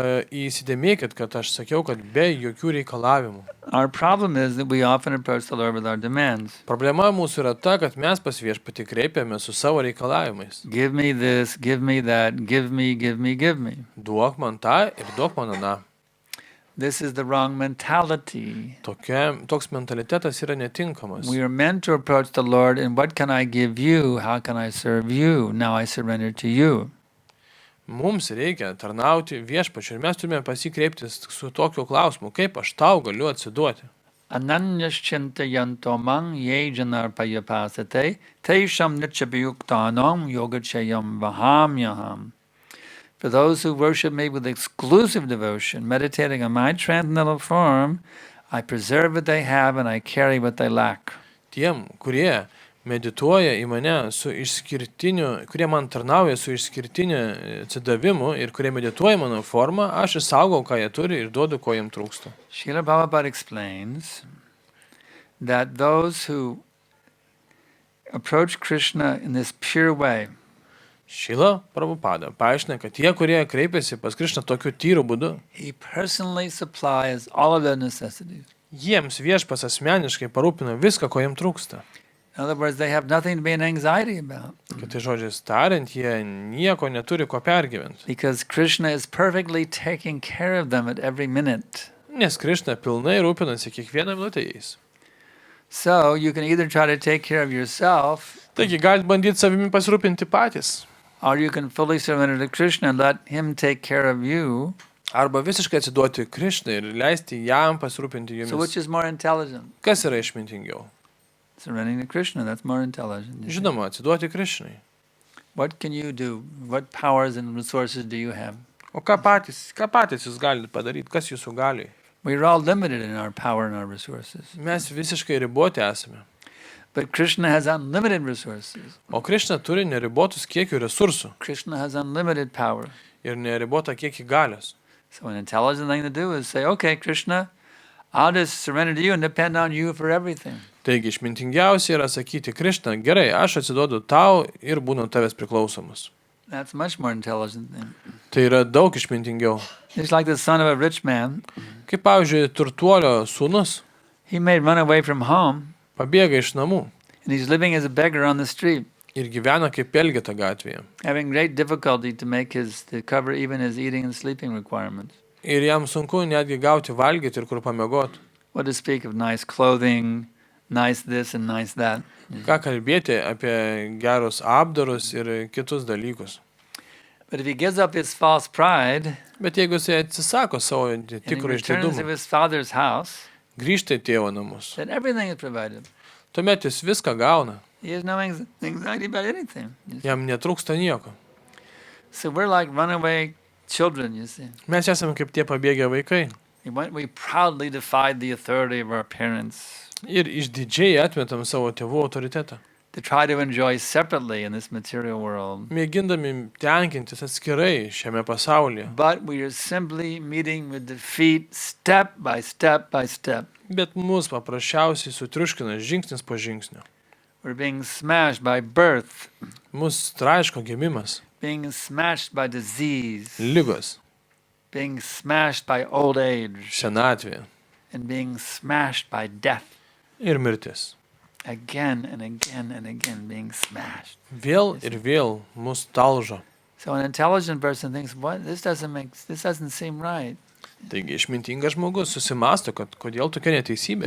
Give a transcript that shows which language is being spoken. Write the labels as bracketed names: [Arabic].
[Lithuanian] Įsidėmėkit, kad aš sakiau, kad be jokių reikalavimų. [English] Our problem is that we often approach the Lord with our demands. [Lithuanian] Problema mūsų yra ta, kad mes pas viešpatį kreipiame su savo reikalavimais. [English] Give me this, give me that, give me. [Lithuanian] Duok man tą ir duok man aną. [English] This is the wrong mentality. [Lithuanian] Toks mentalitetas yra netinkamas. [English] We are meant to approach the Lord in what can I give you, how can I serve you, now I surrender to you. [Lithuanian] Mums reikia tarnauti viešpačiui ir mes turime pasikreipti su tokiu klausimu, kaip aš tau galiu atsiduoti. [Sanskrit] Ananyashchintayanto mang ye janarpayapasate teisham nityabhayuktanam yogachayam vahamyaham. [English] For those who worship me with exclusive devotion, meditating on my transcendental form, I preserve what they have and I carry what they lack. [Lithuanian] Tiem, kurie medituoja į mane su išskirtiniu, kurie man tarnauja su išskirtiniu atsidavimu ir kurie medituoja mano formą, aš išsaugau, ką jie turi ir duodu, ko jiem trūksta. [English] Srila Prabhupada explains that those who approach Krishna in this pure way, [Lithuanian] Šila Prabhupada paaiškina, kad tie, kurie kreipiasi pas Krišną tokiu tyru būdu, [English] he personally supplies all of their necessities. [Lithuanian] jiems viešpas asmeniškai parūpina viską, ko jiems trūksta. [English] In other words, they have nothing to be in anxiety about, [Lithuanian] Kitai žodžiais tariant, jie nieko neturi ko pergyventi, [English] because Krishna is perfectly taking care of them at every minute. [Lithuanian] nes Krišna pilnai rūpinasi kiekvieną minutę jais. [English] So you can either try to take care of yourself, [Lithuanian] Taigi galit bandyti savimi pasirūpinti patys, [English] or you can fully surrender to Krishna and let him take care of you. [Lithuanian] arba visiškai atsiduoti Krišnai ir leisti jam pasirūpinti [English] So which [Lithuanian] jumis. [English] is more intelligent? [Lithuanian] Kas yra išmintingiau? [English] Surrendering to Krishna, that's more intelligent. you see. [Lithuanian] Žinoma, atsiduoti Krišnai. [English] What can you do? What powers and resources do you have? [Lithuanian] O ką patys jūs galite padaryti? Kas jūsų gali? [English] We're all limited in our power and our resources. [Lithuanian] Mes visiškai riboti esame. [English] But Krishna has unlimited resources. [Lithuanian] O Krišna turi neribotus kiekių resursų [English] Krishna has unlimited power. [Lithuanian] ir neribotą kiekį galios. [English] So an intelligent thing to do is say, okay, Krishna, I'll just surrender to you and depend on you for everything. [Lithuanian] Taigi išmintingiausia yra sakyti Krišna, gerai, aš atsiduodu tau ir būnu tavęs priklausomas. [English] That's much more intelligent thing. [Lithuanian] Tai yra daug išmintingiau. [English] It's like the son of a rich man. [Lithuanian] Kaip pavyzdžiui, turtuolio sūnus [English] He may run away from home [Lithuanian] pabėga iš namų [English] and he's living as a beggar on the street, [Lithuanian] ir gyvena kaip elgeta gatvėje. [English] having great difficulty to cover even his eating and sleeping requirements. [Lithuanian] Ir jam sunku netgi gauti valgyti ir kur pamiegoti. [English] What to speak of nice clothing, nice this and nice that. [Lithuanian] Ką kalbėti apie gerus apdarus ir kitus dalykus. [English] But if he gives up his false pride [Lithuanian] Bet jeigu jisai atsisako savo [English] and he [Lithuanian] tikro [English] returns to [Lithuanian] išdidumo, [English] his father's house, [Lithuanian] grįžta į tėvo namus, [English] then everything is provided. [Lithuanian] tuomet jis viską gauna, [English] He has no anxiety about anything. you see. [Lithuanian] jam netrūksta nieko. [English] So we're like runaway children, you see. [Lithuanian] Mes esame kaip tie pabėgę vaikai [English] We proudly defied the authority of our parents [Lithuanian] ir išdidžiai atmetam savo tėvų autoritetą, [English] to try to enjoy separately in this material world. [Lithuanian] mėgindami tenkintis atskirai šiame pasaulyje. [English] But we are simply meeting with defeat step by step by step. [Lithuanian] Bet mus paprasčiausiai sutriuškina žingsnis po žingsnio. [English] We're being smashed by birth, [Lithuanian] Mus traiško gimimas, [English] being smashed by disease, [Lithuanian] lygos, [English] being smashed by old age, [Lithuanian] senatvė [English] and being smashed by death. [Lithuanian] ir mirtis. [English] Again and again and again being smashed. [Lithuanian] Vėl ir vėl mus talžo. [English] So an intelligent person thinks, what? This doesn't seem right. [Lithuanian] Taigi išmintingas žmogus susimąsto, kad kodėl tokia neteisybė.